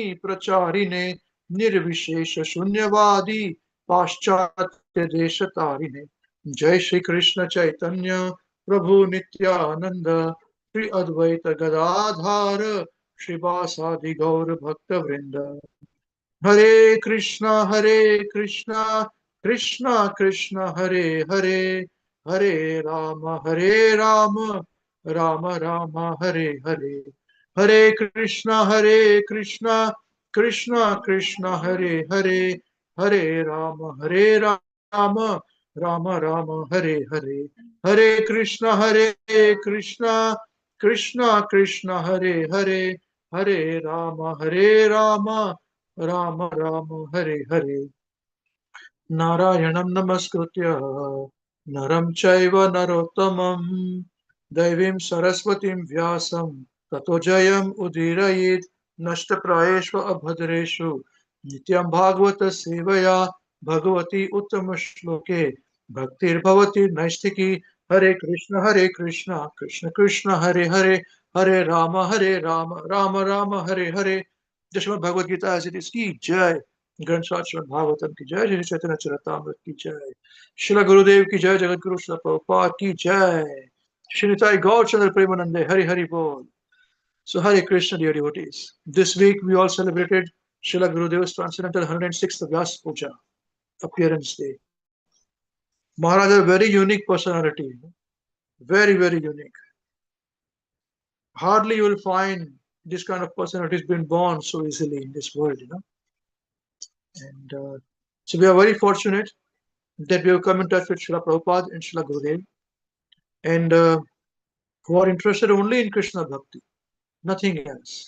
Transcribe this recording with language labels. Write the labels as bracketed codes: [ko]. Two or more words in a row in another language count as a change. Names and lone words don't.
[sa] प्रचारिणे निर्विशेष शून्यवादी पाश्चात्य देश तारिणे जय श्री कृष्ण चैतन्य प्रभु नित्यानंद श्री अद्वैत गदाधार श्रीवासादि गौर भक्त वृंद हरे कृष्णा कृष्णा कृष्णा हरे हरे हरे राम राम राम हरे हरे हरे कृष्णा कृष्णा कृष्णा हरे हरे राम राम राम हरे हरे कृष्णा कृष्णा कृष्णा हरे राम राम राम हरे नारायणं नमस्कृत्य नरं चैव नरोत्तमं दैवीं सरस्वतीं व्यासं ततो जयम् उदीरयेत् नष्टप्रायेषु अभद्रेषु नित्यं भागवत सेवया भगवती उत्तम श्लोके भक्तिर्भवति नैष्ठिकी हरे कृष्ण कृष्ण कृष्ण हरे हरे राम राम हरे हरे [hi] जय भगवद गीता एज इट इज की जय ग्रंथ साहिब श्रीमद् भागवतम की जय श्री चैतन्य चरितामृत की जय श्री गुरुदेव की जय जगत गुरु श्री प्रभुपाद की जय श्री निताई गौर चंद्र प्रेमानंदे हरि हरि बोल. [en] So Hare Krishna, dear devotees. This week we all celebrated Srila Gurudev's transcendental 106th Vyas Puja appearance day. Maharaj is a very unique personality, very very unique. Hardly you will find this kind of personalities being born so easily in this world, And so we are very fortunate that we have come in touch with Srila Prabhupada and Srila Gurudev, and who are interested only in Krishna Bhakti, nothing else.